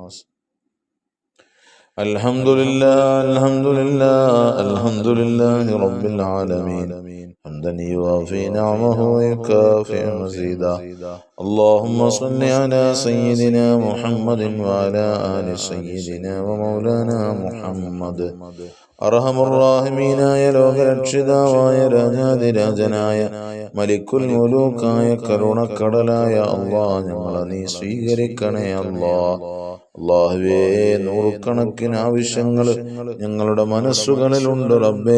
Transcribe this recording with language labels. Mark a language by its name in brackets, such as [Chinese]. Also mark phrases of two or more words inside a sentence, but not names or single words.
[Arabic] الحمد لله الحمد لله الحمد لله رب العالمين حمدا يوافي نعمه ويكافئ مزيدا. اللهم صل على سيدنا محمد وعلى آل سيدنا ومولانا محمد. [Malayalam] അർഹമുർറാഹിമീനായ ലോകരക്ഷിതാവായ രാജാതിരാജനായ [Arabic] ملك الملوك [Malayalam] കരുണക്കടലായ അല്ലാഹ്, ഞങ്ങളെ നീ സ്വീകരിക്കണേ അല്ലാഹ്. അല്ലാഹുവേ, നൂറുകണക്കിന് ആവശ്യങ്ങൾ ഞങ്ങളുടെ മനസ്സുകളിലുണ്ട് റബ്ബേ.